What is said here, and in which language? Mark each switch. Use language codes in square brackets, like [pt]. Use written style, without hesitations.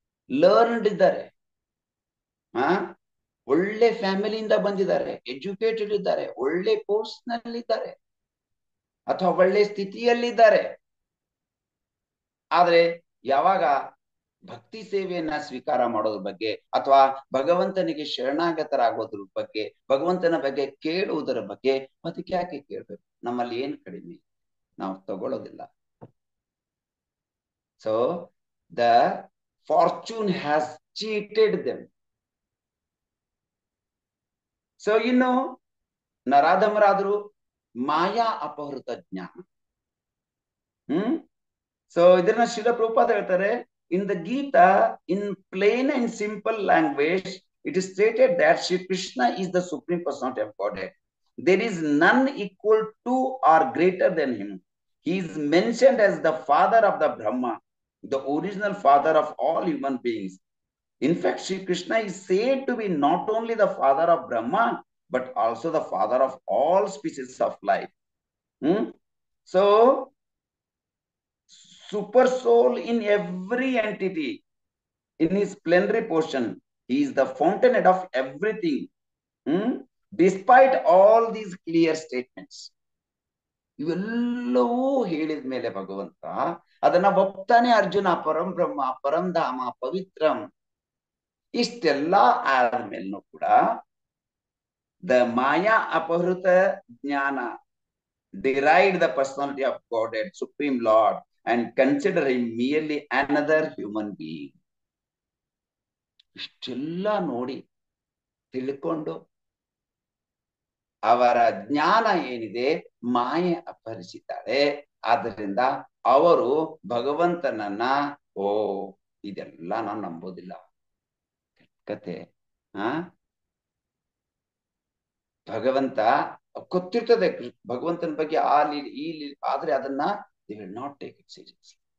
[kn] Learned ಇದ್ದಾರೆ, ಒಳ್ಳೆ ಫ್ಯಾಮಿಲಿಯಿಂದ ಬಂದಿದ್ದಾರೆ, ಎಜುಕೇಟೆಡ್ ಇದ್ದಾರೆ, ಒಳ್ಳೆ ಪೋಸ್ಟ್ ನಲ್ಲಿದ್ದಾರೆ ಅಥವಾ ಒಳ್ಳೆ ಸ್ಥಿತಿಯಲ್ಲಿದ್ದಾರೆ. ಆದ್ರೆ ಯಾವಾಗ ಭಕ್ತಿ ಸೇವೆಯನ್ನ ಸ್ವೀಕಾರ ಮಾಡೋದ್ರ ಬಗ್ಗೆ ಅಥವಾ ಭಗವಂತನಿಗೆ ಶರಣಾಗತರಾಗೋದ್ರ ಬಗ್ಗೆ, ಭಗವಂತನ ಬಗ್ಗೆ ಕೇಳುವುದರ ಬಗ್ಗೆ, ಅದಕ್ಕೆ ಯಾಕೆ ಕೇಳ್ಬೇಕು? ನಮ್ಮಲ್ಲಿ ಏನ್ ಕಡಿಮೆ? ನಾವು ತಗೊಳ್ಳೋದಿಲ್ಲ. [en] So the fortune has cheated them. [kn] So ಇನ್ನು ನರಾಧಮರಾದ್ರು ಮಾಯಾ ಅಪಹೃತ ಜ್ಞಾನ. ಸೊ ಇದನ್ನ ಶ್ರೀಲ ಪ್ರಭುಪಾದ ಹೇಳ್ತಾರೆ, [en] In the Gita, in plain and simple language, it is stated that Sri Krishna is the supreme personality of Godhead. There is none equal to or greater than him. He is mentioned as the father of the Brahma, the original father of all human beings. In fact, Sri Krishna is said to be not only the father of Brahma, but also the father of all species of life. So, super soul in every entity, in his plenary portion, he is the fountainhead of everything. Despite all these clear statements, [kn] ಇವೆಲ್ಲವೂ ಹೇಳಿದ ಮೇಲೆ ಭಗವಂತ ಅದನ್ನ ಒಪ್ತಾನೆ. ಅರ್ಜುನ ಪರಂ ಬ್ರಹ್ಮ, ಪರಂ ಧಾಮ, ಪವಿತ್ರಂ, ಇಷ್ಟೆಲ್ಲ ಆದ್ಮೇಲೂ ಕೂಡ [en] The ಮಾಯಾ ಅಪಹೃತ ಜ್ಞಾನ derived the personality of Godhead, Supreme Lord, and consider him merely another human being. [kn] ಇಷ್ಟೆಲ್ಲ ನೋಡಿ ತಿಳ್ಕೊಂಡು ಅವರ ಜ್ಞಾನ ಏನಿದೆ ಮಾಯೆ ಅಪಹರಿಸಿದ್ದಾಳೆ. ಆದ್ದರಿಂದ ಅವರು ಭಗವಂತನನ್ನ ಇದೆಲ್ಲ ನಾನು ನಂಬೋದಿಲ್ಲ, ಕತೆ ಭಗವಂತ ಗೊತ್ತಿರ್ತದೆ ಭಗವಂತನ ಬಗ್ಗೆ ಆ ಲೀಲೆ ಈ ಲೀಲೆ, ಆದ್ರೆ ಅದನ್ನ [en] They will not take it seriously.